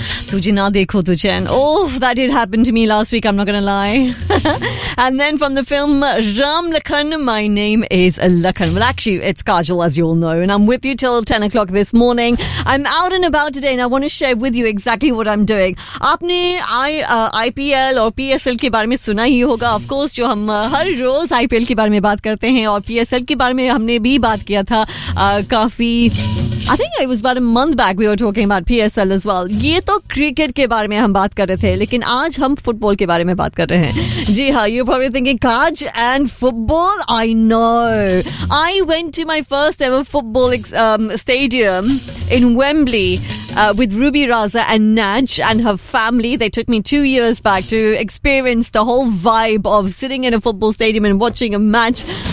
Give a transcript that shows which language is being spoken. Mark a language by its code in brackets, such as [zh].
[hi] तुझे ना देखो तुझे. [en] Oh, that did happen to me last week, I'm not going to lie. And then from the film Ram Lakhan, my name is Lakhan. Well, actually, it's Kajal, as you all know. And I'm with you till 10 o'clock this morning. I'm out and about today and I want to share with you exactly what I'm doing. [hi] आपने IPL or PSL के बारे में सुना ही होगा. [en] Of course, [hi] जो हम हर रोज़ IPL के बारे में बात करते हैं और PSL के बारे में हमने भी बात किया था काफ़ी... [en] I think it was about a month back we were talking about PSL as well. [hi] ये तो क्रिकेट के बारे में हम बात कर रहे थे लेकिन आज हम फुटबॉल के बारे में बात कर रहे हैं. जी हाँ, [en] you're probably thinking, Kaj and football? I know. I went to my first ever football stadium in Wembley with Ruby Raza and Naj and her family. They took me 2 years back to experience the whole vibe of sitting in a football stadium and watching a match.